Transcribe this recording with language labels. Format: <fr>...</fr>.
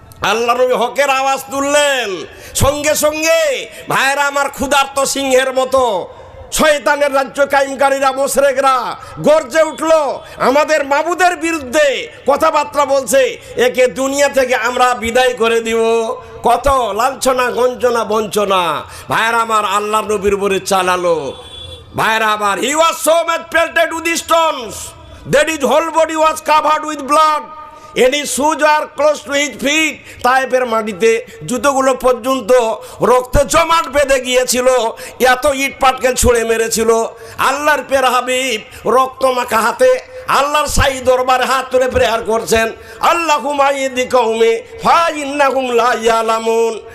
<bn>আল্লাহ নবী হকের আওয়াজ তুললেন। সঙ্গে সঙ্গে ভাইয়েরা আমার ক্ষুধার্ত সিংহের মতো শয়তানের রাজ্য কায়েমকারীরা মুশরিকরা গর্জে উঠল, আমাদের মাবুদের বিরুদ্ধে কথাবার্তা বলছে। একে দুনিয়া থেকে আমরা বিদায় করে দিব। কত লাঞ্ছনা গঞ্জনা বঞ্চনা ভাইয়েরা আমার আল্লাহ নবীর উপরে চালালো। ভাইয়েরা আমার,</bn> <en>He was so much pelted with stones that his whole body was covered with blood and his shoes were close to his feet.</en> <bn>তায়েফের মাটিতে জুতোগুলো পর্যন্ত রক্তে জমাট বেঁধে গিয়েছিল, এত ইট পাটকেল ছুঁড়ে মেরেছিল। আল্লাহর পের হাবিব রক্তমাখা হাতে আল্লাহর সাই দরবারে হাত তুলে প্রেয়ার করছেন,</bn> <ar>আল্লাহুম্মা ইহদি কওমি ফা ইন্নাহুম লা ইয়ালামুন।</ar>